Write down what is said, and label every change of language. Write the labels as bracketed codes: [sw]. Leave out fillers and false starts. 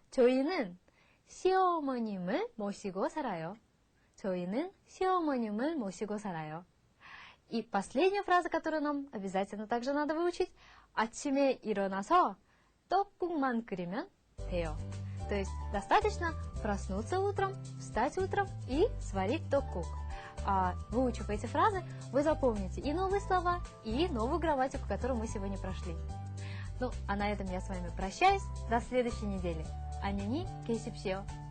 [ko] 저희는 시어머님을 모시고 살아요. 저희는 시어머님을 모시고 살아요. [ru] И последняя фраза, которую нам обязательно также надо выучить. [ko] 아침에 일어나서 떡국만 끓이면 돼요. [ru] То есть достаточно проснуться утром, встать утром и сварить 떡кук. Выучив эти фразы, вы запомните и новые слова, и новую грамматику, которую мы сегодня прошли. Ну, а на этом я с вами прощаюсь. До следующей недели. [ko] 안녕히 계십시오.